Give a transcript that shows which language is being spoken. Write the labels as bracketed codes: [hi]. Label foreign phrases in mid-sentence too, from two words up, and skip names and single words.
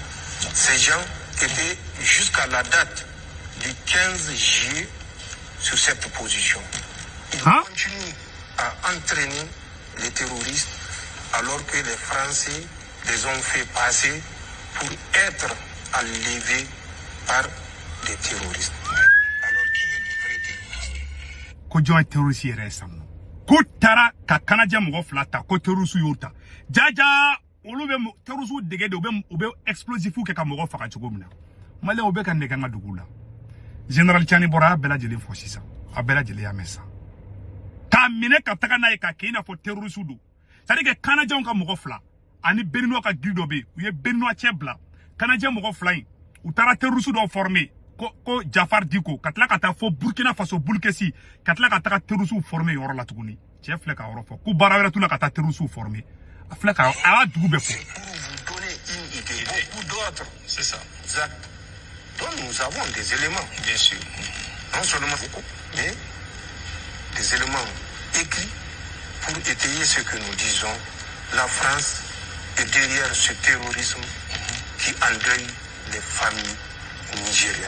[fr] Ces gens étaient jusqu'à la date du 15 juillet sur cette position. Ils continuent à entraîner les terroristes alors que les Français les ont fait passer pour être enlevés par des terroristes. Alors qui est le vrai terroriste? [bm] Ko jɔn terroriste yɛrɛ san ko tara ka kanaja mɔgɔ fila ta ko terroriste y'o ta jaja olu bɛ terroriste dege de u bɛ explosif kɛ ka mɔgɔ faga cogo min na malien u bɛ ka nɛgɛ an ka dugu la général Tiani bɔra a bɛɛ lajɛlen fɔ sisan a bɛɛ lajɛlen y'a mɛn sa k'a minɛ ka taga n'a ye ka kɛ i n'a fɔ terroriste do [fr] c'est à dire que [bm] kanajanw ka mɔgɔ fila ani beninois ka gili dɔ bɛ yen u ye beninois cɛ bila kanajɛ mɔgɔ fila in u taara terroriste dɔ former ko Jafar Diko ka tila ka taa fo Burkina Faso Bulkesi ka tila ka taga [fr] terroriste former [bm] yɔrɔ la tuguni cɛ filɛ ka yɔrɔ fɔ ko baara wɛrɛ t'u la ka taa [fr] terroriste former [bm] a filɛ ka a y'a dugu bɛɛ fɔ. [fr] Pour vous donner une idée, beaucoup d'autres, c'est ça, actes dont nous avons des éléments, bien sûr, non seulement beaucoup, mais des éléments écrits pour étayer ce que nous disons. La France est derrière ce terrorisme qui endeuille les familles nigériennes.